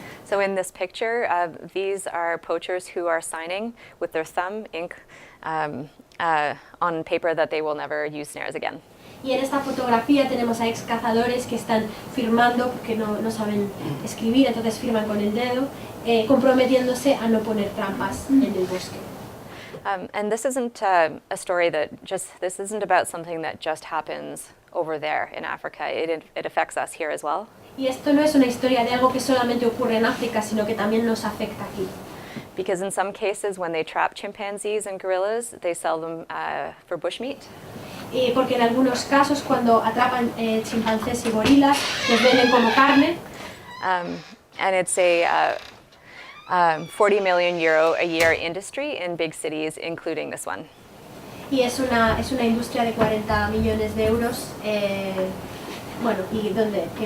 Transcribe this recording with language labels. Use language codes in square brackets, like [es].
[en] So in this picture, these are poachers who are signing with their thumb ink on paper that they will never use snares again. [es] Y en esta fotografía tenemos a ex cazadores que están firmando porque no saben escribir, entonces firman con el dedo, comprometiéndose a no poner trampas en el bosque. [en] And this isn't a story this isn't about something that just happens over there in Africa. It affects us here as well. [es] Y esto no es una historia de algo que solamente ocurre en África, sino que también nos afecta aquí. [en] Because in some cases, when they trap chimpanzees and gorillas, they sell them for bushmeat. [es] Porque en algunos casos, cuando atrapan chimpancés y gorilas, los venden como carne. [en] And it's a 40 million euro a year industry in big cities, including this one. [es] Y es una industria de 40 millones de euros, bueno, y ¿dónde?